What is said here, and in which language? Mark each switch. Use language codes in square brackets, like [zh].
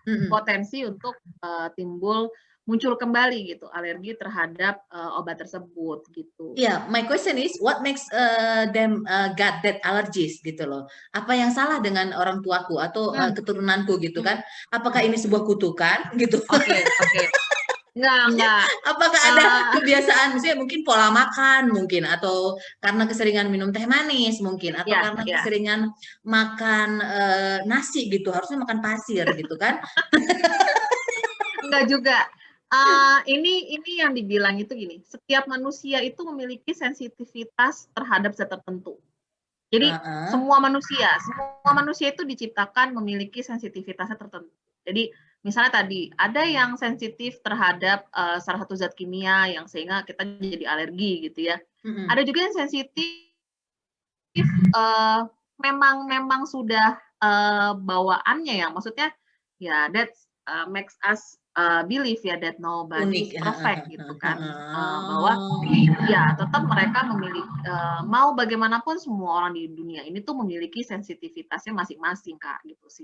[id] potensi untuk muncul kembali gitu alergi terhadap obat tersebut gitu. [en] Yeah, my question is what makes them got that allergies [id] gitu loh. Apa yang salah dengan orang tuaku atau keturunanku gitu kan? Apakah ini sebuah kutukan gitu? Oke. Enggak. Apakah ada kebiasaan, misalnya mungkin pola makan mungkin, atau karena keseringan minum teh manis mungkin, atau karena keseringan makan nasi gitu, harusnya makan pasir gitu kan? Enggak juga. Ini yang dibilang itu gini, setiap manusia itu memiliki sensitivitas terhadap zat tertentu. Jadi semua manusia itu diciptakan memiliki sensitivitasnya tertentu. Jadi misalnya tadi ada yang sensitif terhadap salah satu zat kimia yang sehingga kita jadi alergi gitu ya. Ada juga yang sensitif memang sudah bawaannya ya, maksudnya ya [en] that's makes us believe ya that nobody [id] Unik. [en] is perfect [id] gitu kan. Bahwa ya tetap mereka memiliki mau bagaimanapun semua orang di dunia ini tuh memiliki sensitivitasnya masing-masing Kak gitu sih.